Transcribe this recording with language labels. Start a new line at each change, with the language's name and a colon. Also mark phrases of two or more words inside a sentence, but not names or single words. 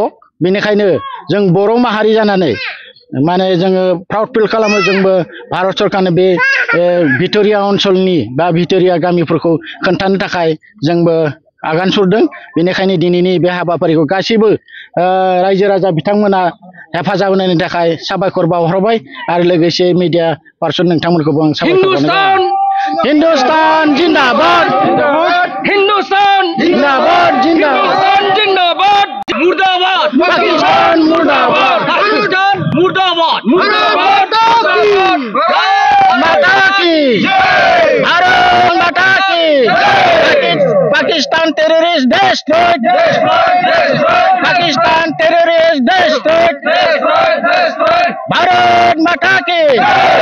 Bodo: बेनिखायनो जों बर' माहारि जानानै माने जोङो
English: proud feel
Bodo: खालामो जोंबो भारत सरकारनो बे भिट'रिया ओनसोलनि बा भिट'रिया गामिफोरखौ खोन्थानो थाखाय जोंबो आगान सुरदों बेनिखायनो दिनैनि बे हाबाफारिखौ गासैबो रायजो राजा बिथांमोना हेफाजाब होनायनि थाखाय साबायखर बावहरबाय आरो लोगोसे
English: media person
Bodo: नोंथांमोनखौबो आं साबायखर बावहरबाय
Hindi: हिन्दुस्तान जिंदाबाद हिंदुस्तान जिंदाबाद जिंदाबाद जिंदाबाद मुर्दाबाद पाकिस्तान मुर्दाबाद पाकिस्तान मुर्दाबाद मुर्दाबाद माता की भारत माता की
English: Pakistan terrorist destroyed Pakistan terrorist destroyed
Hindi: भारत माता की